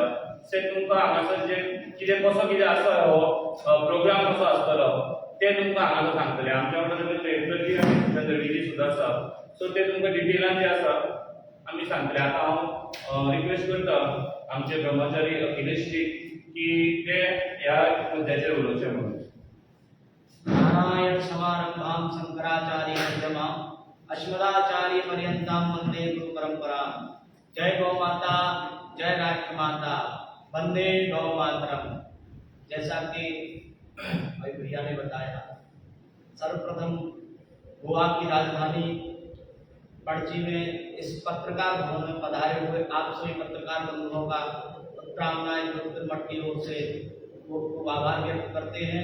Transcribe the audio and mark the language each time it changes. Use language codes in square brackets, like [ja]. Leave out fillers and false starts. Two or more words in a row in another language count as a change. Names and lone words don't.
[kok] ते तुमकां हांगासर जे कितें आसा हो प्रोग्राम कसो आसतलो ते तुमकां हांगासर सांगतले. आमच्या वांगडा प्रेमजी आनी चंद्रवीजी सुद्दां आसा. सो ते तुमकां डिटेलान जे आसा आमी सांगतले. आतां हांव रिक्वेस्ट करता आमचे ब्रह्मचारी अखिलेशजी की ते ह्या मुद्द्याचेर उलोवचे म्हणून. [sa] नारायण समारंभां शंकराचार्य मध्यमाम् अस्मदाचार्य पर्यंतां वंदे गुरु परंपरा. जय गौ माता, जय राष्ट्रमाता, वंदे गौ मातरम. [hi] जैसा कि भाई भैया ने बताया, सर्वप्रथम गोवा की राजधानी पणजी में इस पत्रकार भवन में पधारे हुए आप सभी पत्रकार बंधुओं का उत्तरामनाय ज्योतिर्मठ की ओर से वो आभार व्यक्त करते हैं.